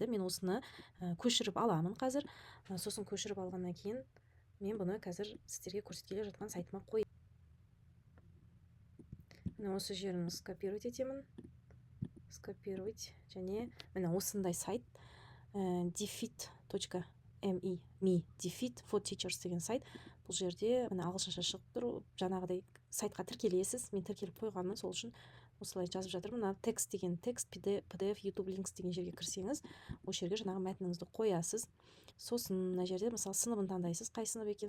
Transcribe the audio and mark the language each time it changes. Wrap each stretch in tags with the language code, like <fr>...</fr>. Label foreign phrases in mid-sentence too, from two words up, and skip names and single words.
<kk>Мен осыны көшіріп аламын қазір. Сосын көшіріп алғаннан кейін мен бұны қазір сіздерге көрсеткелі жатқан сайтыма қоямын. Міне осы жерін скопировать етемін. Скопировать және міне осындай сайт defeat.me</kk> <en>defeat for teachers</en> <kk>деген сайт. Бұл жерде міне ағылшынша шығып тұр. Жаңағыдай сайтқа тіркелесіз. Мен тіркеліп қойғанмын, сол үшін осылай жазып жатырмын. Мына текст деген текст, PDF, YouTube links деген жерге кірсеңіз, осы жерге жаңағы мәтініңізді қоясыз. Сосын мына жерде мысалы сыныбын таңдайсыз. Қай сынып екен?</kk>